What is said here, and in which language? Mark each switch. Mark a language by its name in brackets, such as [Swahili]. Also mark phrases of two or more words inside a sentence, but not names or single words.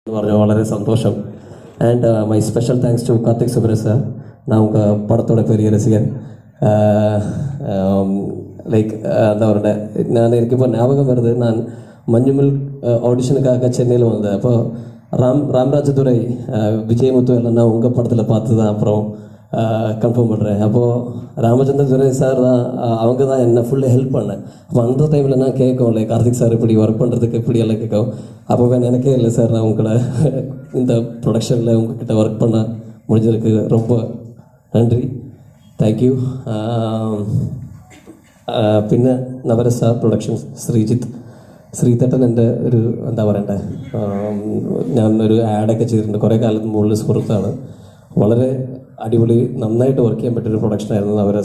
[Malayalam] പറഞ്ഞ വളരെ സന്തോഷം. [English] And my special thanks to Karthik Subras sir. [Tamil] நான் உங்கள் படத்தோட பெரிய ரசிகன். [Malayalam] ലൈക്ക് എന്താ പറയണ്ടേ, എനിക്കിപ്പോൾ [Tamil] ஞாபகம் வருது. நான் மஞ்சுமல் ஆடிஷனுக்காக சென்னையில் வந்தேன். அப்போ ராம்ராஜதுரை, விஜயமுத்து எல்லாம் நான் உங்கள் படத்தில் பார்த்து தான் அப்புறம் கன்ஃபார்ம் பண்ணுறேன். அப்போது ராமச்சந்திரதுரை சார் தான், அவங்க தான் என்னை [English] fully help [Tamil] பண்ணேன். அப்போ அந்த டைமில் நான் கேட்கும் லைக் கார்த்திக் சார் இப்படி ஒர்க் பண்ணுறதுக்கு இப்படி எல்லாம் கேட்கும். அப்போ எனக்கே இல்லை சார், நான் உங்களை இந்த ப்ரொடக்ஷனில் உங்ககிட்ட ஒர்க் பண்ண முடிஞ்சதுக்கு ரொம்ப നന്ദി, [English] thank you. [Malayalam] പിന്നെ നവരസ പ്രൊഡക്ഷൻസ് ശ്രീതട്ടൻ എൻ്റെ ഒരു എന്താ പറയണ്ടേ, ഞാനൊരു ആഡൊക്കെ ചെയ്തിട്ടുണ്ട് കുറേ കാലത്തിന് മുകളിൽ സുഹൃത്താണ്. വളരെ അടിപൊളി നന്നായിട്ട് വർക്ക് ചെയ്യാൻ പറ്റിയൊരു പ്രൊഡക്ഷനായിരുന്നു നവരസ.